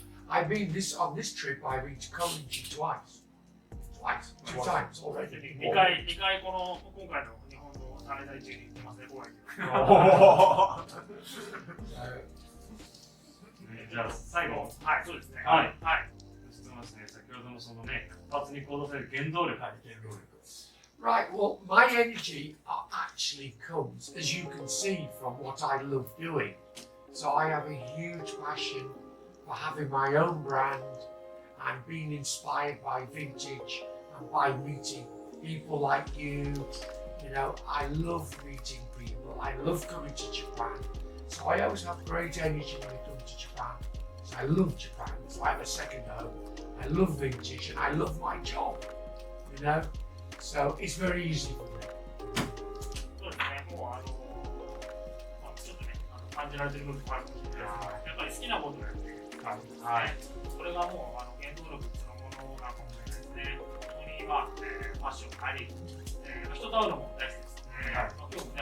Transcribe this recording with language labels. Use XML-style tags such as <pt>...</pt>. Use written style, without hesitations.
<en>I've been on this trip. I've been to Koenji twice, 2 times already.</en> <ja>2回この今回の日本の滞在中に行ってますね、高円寺。じゃあ最後、はい、そうですね。はい。質問ですね。先ほどのそのね、活発に行動される原動力。</ja> <en>Right, well, my energy actually comes, as you can see, from what I love doing. So I have a huge passion for having my own brand and being inspired by vintage and by meeting people like you. You know, I love meeting people. I love coming to Japan. So I always have great energy when I come to Japan. So I love Japan. It's like a second home. I love vintage and I love my job, you know. So it's very easy for me.</en> <ja>そうですね、もうちょっとね、感じられてる部分もあるかもしれないですけど、やっぱり好きなことをやっている。これがもう原動力そのものなかもしれないですね。本当にファッションあり、人と会うのも大好きですね。</ja>